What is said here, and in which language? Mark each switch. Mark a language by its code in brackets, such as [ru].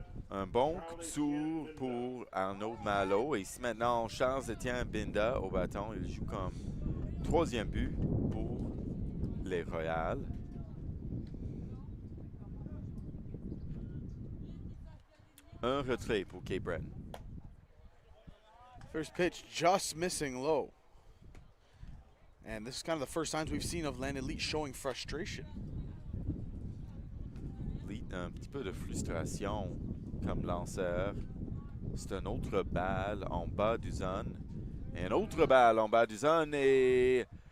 [fr] Un bon coup sûr pour Arnaud Malo. Et ici maintenant, Charles-Étienne Binda au bâton. Il joue comme troisième but pour les Royals. Un retrait pour Cape Breton. [en] First pitch just missing low. And this is kind of the first signs we've seen of Landon Leet showing frustration. [fr] Leet un petit peu de frustration comme lanceur. C'est une autre balle en bas du zone. Et une autre balle en bas du zone et...